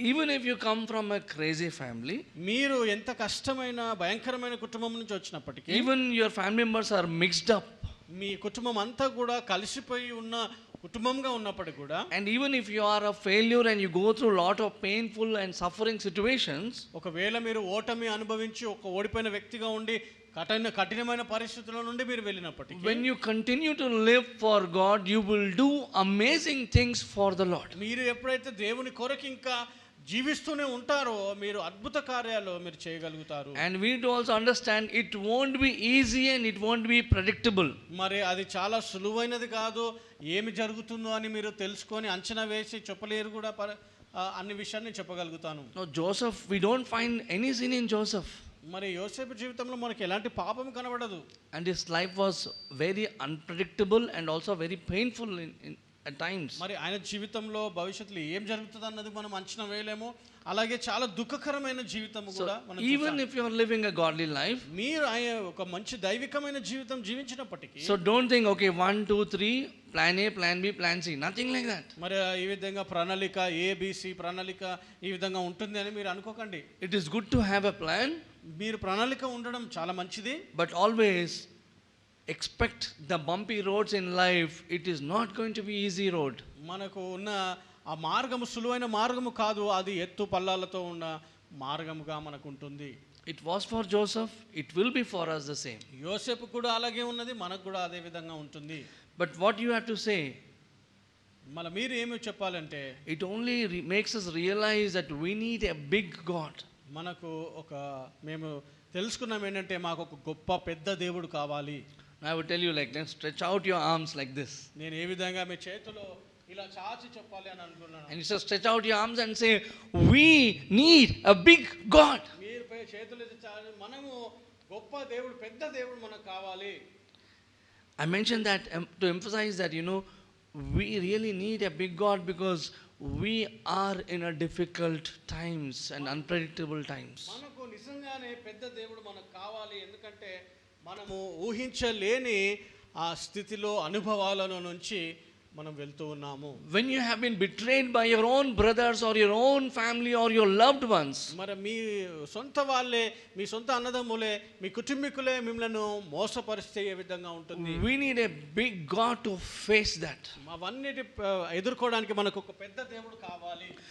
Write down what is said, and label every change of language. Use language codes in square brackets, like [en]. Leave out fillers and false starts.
[en] Even if you come from a crazy family, [te] మీరు ఎంత కష్టమైన భయంకరమైన కుటుంబం నుంచి వచ్చినప్పటికీ, [en] even your family members are mixed up, [te] మీ కుటుంబం అంతా కూడా కలిసిపోయి ఉన్న కుటుంబంగా ఉన్నప్పటికీ కూడా, [en] and even if you are a failure and you go through lot of painful and suffering situations, [te] ఒకవేళ మీరు ఓటమి అనుభవించి ఒక ఓడిపోయిన వ్యక్తిగా ఉండి కఠినమైన పరిస్థితుల నుండి మీరు వెళ్ళినప్పటికీ, [en] when you continue to live for God, you will do amazing things for the Lord. [te] మీరు ఎప్పుడైతే దేవుని కొరకు ఇంకా జీవిస్తూనే ఉంటారో మీరు అద్భుత కార్యాలు మీరు చేయగలుగుతారు. [en] And we need to also understand it won't be easy and it won't be predictable. [te] మరి అది చాలా సులువైనది కాదు, ఏమి జరుగుతుందో అని మీరు తెలుసుకొని అంచనా వేసి చెప్పలేరు కూడా. అన్ని విషయాన్ని చెప్పగలుగుతాను. [en] No, Joseph, we don't find any sin in Joseph. [te] మరి యోసేపు జీవితంలో మనకి ఎలాంటి పాపం కనబడదు. [en] And his life was very unpredictable and also very painful at times. [te] మరి ఆయన జీవితంలో భవిష్యత్తులో ఏం జరుగుతుంది అన్నది మనం అంచనా వేయలేము. అలాగే చాలా దుఃఖకరమైన జీవితం కూడా మనం [en] even if you are living a godly life, [te] మీరు ఒక మంచి దైవికమైన జీవితం జీవించినప్పటికీ, [en] so don't think okay 1 2 3 plan A plan B plan C, nothing like that. [te] మరి ఈ విధంగా ప్రణాళిక ABC ప్రణాళిక ఈ విధంగా ఉంటుంది అని మీరు అనుకోకండి. [en] It is good to have a plan, [te] మీరు ప్రణాళిక ఉండడం చాలా మంచిది, [en] but always expect the bumpy roads in life. It is not going to be easy road. [te] మనకు ఉన్న ఆ మార్గము సులువైన మార్గము కాదు, అది ఎత్తు పల్లాలతో ఉన్న మార్గముగా మనకు ఉంటుంది. [en] It was for Joseph, it will be for us the same. [te] యోసేపు కూడా అలాగే ఉన్నది, మనకు కూడా అదే విధంగా ఉంటుంది. [en] But what you have to say, [te] మళ్ళీ మీరు ఏమి చెప్పాలంటే, [en] it only makes us realize that we need a big God. [te] మనకు మేము తెలుసుకున్నాం ఏంటంటే మాకు ఒక గొప్ప పెద్ద దేవుడు కావాలి. [en] I would tell you like this, stretch out your arms like this. [te] నేను ఏ విధంగా మీ చేతులు ఇలా చాచి చెప్పాలి అని అనుకున్నాను. [en] And you just stretch out your arms and say, we need a big God. [te] మీరు చేతులు చాచి, మనము గొప్ప దేవుడు, పెద్ద దేవుడు మనకు కావాలి. [en] I mentioned that to emphasize that, we really need a big God because we are in a difficult times and unpredictable times. [te] మనకు నిజంగానే పెద్ద దేవుడు మనకు కావాలి. ఎందుకంటే మనము ఊహించలేని ఆ స్థితిలో అనుభవాల నుంచి మనం వెళ్తూ ఉన్నాము. [en] When you have been betrayed by your own brothers or your own family or your loved ones, [te] మరి మీ సొంత వాళ్ళే, మీ సొంత అన్నదమ్ములే, మీ కుటుంబీకులే మిమ్మల్ని మోసపరిస్తే ఏ విధంగా ఉంటుంది? [en] we need a big God to face that. [te] అవన్నిటి ఎదుర్కోవడానికి మనకు ఒక పెద్ద దేవుడు కావాలి.